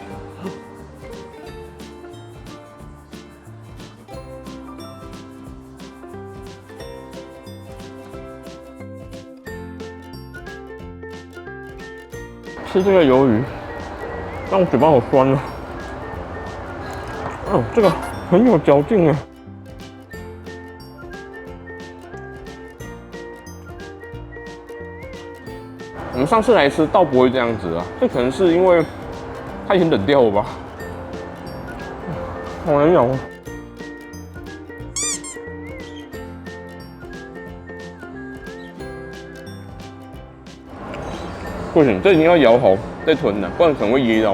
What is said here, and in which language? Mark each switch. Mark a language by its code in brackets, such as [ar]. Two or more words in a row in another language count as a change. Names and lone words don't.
[zh] 吃這個魷魚，讓我嘴巴好酸啊！哦，這個很有嚼勁哎。我們上次來吃倒不會這樣子啊，這可能是因為它已經冷掉了吧？好難咬啊！不行，這一定要咬好再吞的，不然可能會噎到。